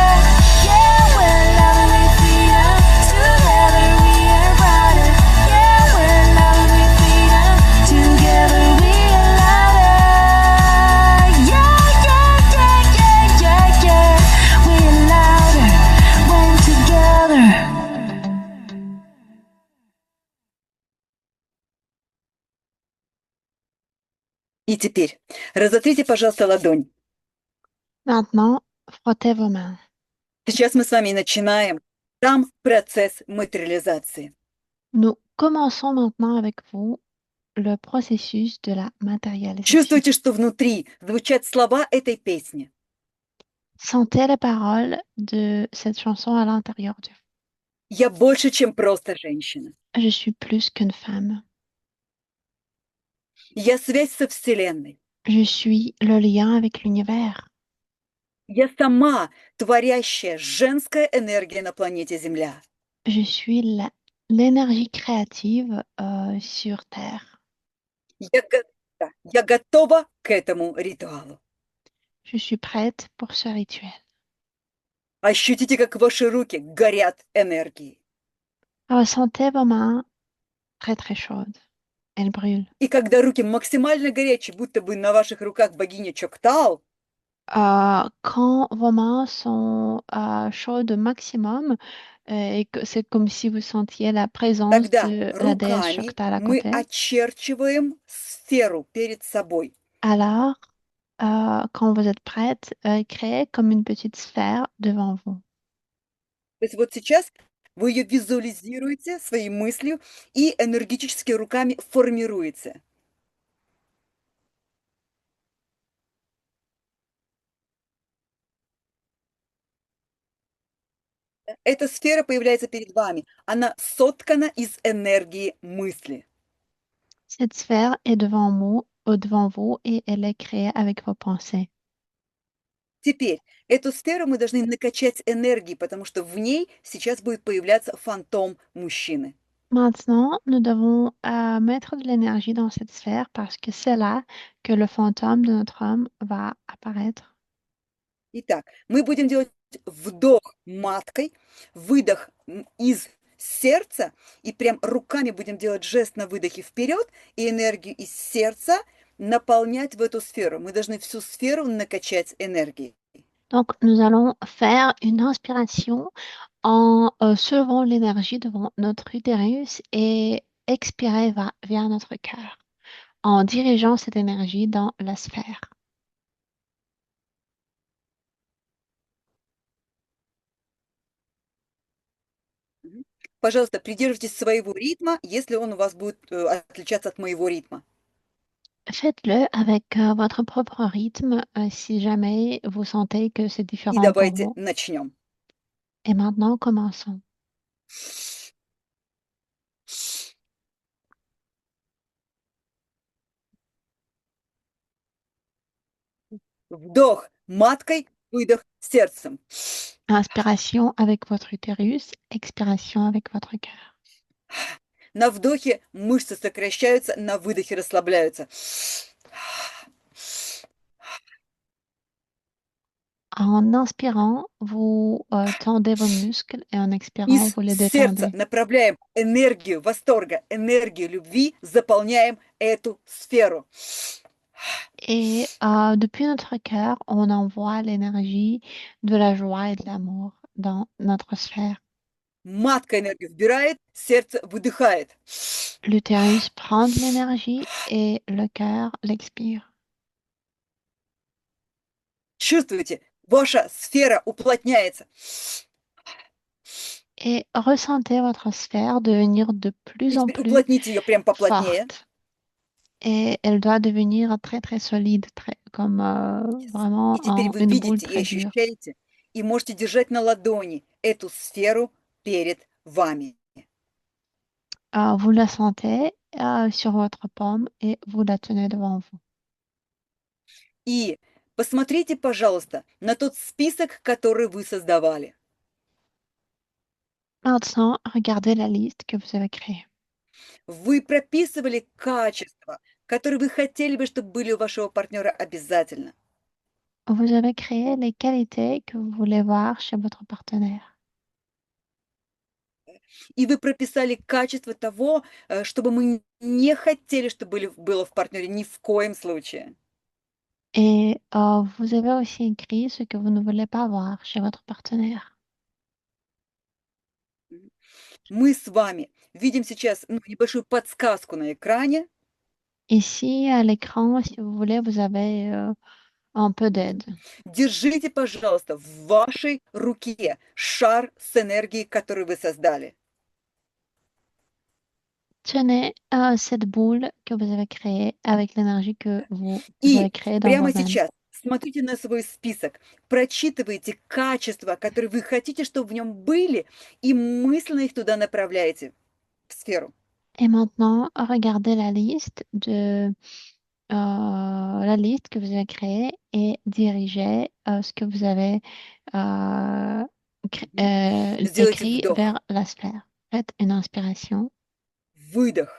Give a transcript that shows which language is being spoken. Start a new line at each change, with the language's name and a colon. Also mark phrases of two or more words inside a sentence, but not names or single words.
English: Yeah, we're loving with freedom. Together we are brighter. Yeah, we're loving with freedom. Together we are louder. Yeah, yeah, yeah, yeah, yeah, yeah. We're louder when together.
Russian: И теперь разотрите, пожалуйста, ладонь.
French: Maintenant, frottez vos mains.
Russian: Сейчас мы с вами начинаем сам процесс материализации.
French: Nous commençons maintenant avec vous le processus de la matérialisation.
Russian: Чувствуйте, что внутри звучат слова этой песни.
French: Sentez les paroles de cette chanson à l'intérieur de vous.
Russian: Я больше, чем просто женщина.
French: Je suis plus qu'une femme.
Russian: Я связь со Вселенной.
French: Je suis le lien avec l'univers.
Russian: Я сама творящая женская энергия на планете Земля.
French: Je suis l'énergie créative sur Terre.
Russian: Я готова к этому ритуалу.
French: Je suis prête pour ce rituel.
Russian: Ощутите, как ваши руки горят энергией.
French: Ressentez vos mains très très chaudes. Elles brûlent.
Russian: И когда руки максимально горячие, будто бы на ваших руках богиня Чоктау,
French: Quand vos mains sont chaudes au maximum et que c'est comme si vous sentiez la présence
Russian: тогда
French: de la déesse
Russian: руками
French: Shokta à
Russian: мы
French: côté,
Russian: очерчиваем сферу перед собой.
French: alors quand vous êtes prête, créez comme une petite sphère devant vous.
Russian: То есть вот сейчас вы ее визуализируете своей мыслью и энергетически руками формируете. Эта сфера появляется перед вами. Она соткана из энергии мысли.
French: Cette sphère est devant vous et elle est créée avec vos pensées.
Russian: Теперь эту сферу мы должны накачать энергией, потому что в ней сейчас будет появляться фантом мужчины.
French: Maintenant, nous devons mettre de l'énergie dans cette sphère parce que c'est là que le fantôme de notre homme va apparaître.
Russian: Итак, мы будем делать вдох маткой, выдох из сердца, и прям руками будем делать жест на выдохе вперед, и энергию из сердца наполнять в эту сферу. Мы должны всю сферу накачать энергией.
French: Donc, nous allons faire une inspiration en soulevant l'énergie devant notre utérus et expirer vers notre cœur en dirigeant cette énergie dans la sphère.
Russian: Пожалуйста, придерживайтесь своего ритма, если он у вас будет отличаться от моего ритма.
French: Faites-le avec votre propre rythme si jamais vous sentez que c'est
Russian: И
French: différent pour
Russian: давайте
French: vous.
Russian: начнем.
French: Et maintenant, commençons.
Russian: Вдох маткой, выдох сердцем.
French: Inspiration avec votre utérus, expiration avec votre cœur.
Russian: На вдохе мышцы сокращаются, на выдохе расслабляются.
French: En inspirant, vous tendez vos muscles et en expirant,
Russian: Из
French: vous les
Russian: сердца
French: détendez.
Russian: направляем энергию восторга, энергию любви, заполняем эту сферу.
French: Et depuis notre cœur, on envoie l'énergie de la joie et de l'amour dans notre sphère.
Russian: Матка энергию вбирает, сердце выдыхает.
French: L'utérus prend de l'énergie et le cœur l'expire.
Russian: Чувствуете, ваша сфера уплотняется.
French: Et ressentez votre sphère devenir de
Russian: И
French: plus en
Russian: теперь
French: plus
Russian: уплотните ее прям поплотнее.
French: forte. Et elle doit devenir très très solide, comme vraiment
Russian: И теперь вы
French: une boule
Russian: видите и
French: très dure.
Russian: ощущаете, и можете держать на ладони эту сферу перед вами.
French: Vous la sentez sur votre paume et vous la tenez devant vous.
Russian: И посмотрите, пожалуйста, на тот список, который вы создавали.
French: Maintenant, regardez la liste que vous avez créée.
Russian: Вы прописывали качества, которые вы хотели бы, чтобы были у вашего партнера обязательно.
French: Vous avez créé les qualités que vous voulez voir chez votre partenaire.
Russian: И вы прописали качество того, чтобы мы не хотели, чтобы было в партнере ни в коем случае.
French: Et vous avez aussi écrit ce que vous ne voulez pas voir chez votre partenaire.
Russian: Мы с вами видим сейчас небольшую подсказку на экране.
French: Ici, à l'écran, si vous voulez, vous avez un peu d'aide.
Russian: Держите, пожалуйста, в вашей руке шар с энергией, которую вы создали.
French: Tenez cette boule que vous avez créée avec l'énergie que vous
Russian: И
French: avez créée dans
Russian: прямо
French: vos veines.
Russian: сейчас смотрите на свой список, прочитывайте качества, которые вы хотите, чтобы в нем были, и мысленно их туда направляете, в сферу.
French: Et maintenant, regardez la liste de la liste que vous avez créée et dirigez ce que vous avez
Russian: Сделайте
French: écrit
Russian: вдох,
French: vers la sphère. Faites une inspiration,
Russian: выдох